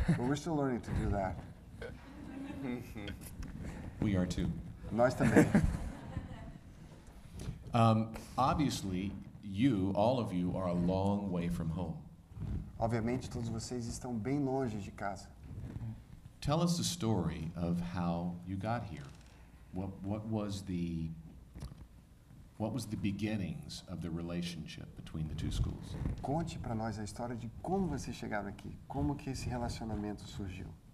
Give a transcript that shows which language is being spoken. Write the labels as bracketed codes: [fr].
[en] But we're still learning to do that. We are too. [pt] Nós também. [en] Obviously, all of you, are a long way from home. [pt] Obviamente, todos vocês estão bem longe de casa. [en] Tell us the story of how you got here. What was the beginnings of the relationship between the two schools? [pt] Conte para nós a história de como vocês chegaram aqui, como que esse relacionamento surgiu.